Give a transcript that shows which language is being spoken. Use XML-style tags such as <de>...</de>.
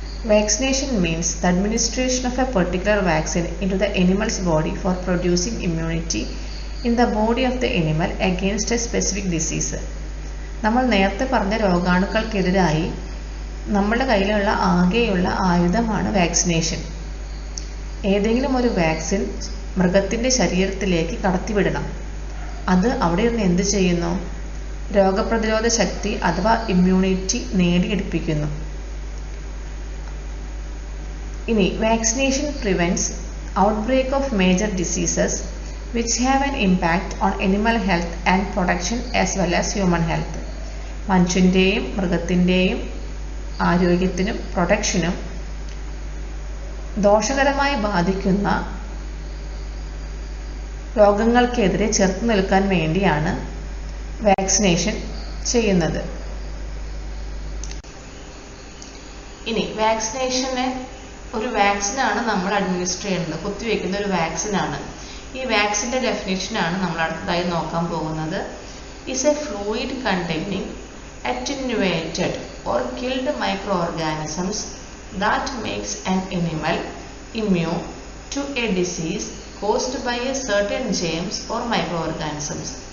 <en>Vaccination means the administration of a particular vaccine into the animal's body for producing immunity in the body of the animal against a specific disease.</en> <ml>നമ്മൾ നേരത്തെ പറഞ്ഞ രോഗാണുക്കൾക്കെതിരായി നമ്മുടെ കയ്യിലുള്ള ആകെയുള്ള ആയുധമാണ് vaccination. ഏതെങ്കിലും ഒരു വാക്സിൻ മൃഗത്തിൻ്റെ ശരീരത്തിലേക്ക് കടത്തിവിടണം. അത് അവിടെ നിന്ന് എന്ത് ചെയ്യുന്നു? രോഗപ്രതിരോധ ശക്തി അഥവാ ഇമ്മ്യൂണിറ്റി നേടിയെടുപ്പിക്കുന്നു. ഇനി</ml> <en>Vaccination prevents outbreak of major diseases which have an impact on animal health and protection as well as human health.</en> <ml>മനുഷ്യൻ്റെയും മൃഗത്തിൻ്റെയും ആരോഗ്യത്തിനും പ്രൊട്ടക്ഷനും ദോഷകരമായി ബാധിക്കുന്ന രോഗങ്ങൾക്കെതിരെ ചെറുത്തു നിൽക്കാൻ വേണ്ടിയാണ് വാക്സിനേഷൻ ചെയ്യുന്നത്. ഇനി വാക്സിനേഷന് ഒരു വാക്സിനാണ് നമ്മൾ അഡ്മിനിസ്റ്റർ ചെയ്യുന്നത്, കുത്തിവെക്കുന്ന ഒരു വാക്സിനാണ്. ഈ വാക്സിൻ്റെ ഡെഫിനിഷനാണ് നമ്മൾ അടുത്തതായി നോക്കാൻ പോകുന്നത്.</ml> <en>is a fluid containing attenuated or killed microorganisms that makes an animal immune to a disease caused by a certain germs or microorganisms.</en>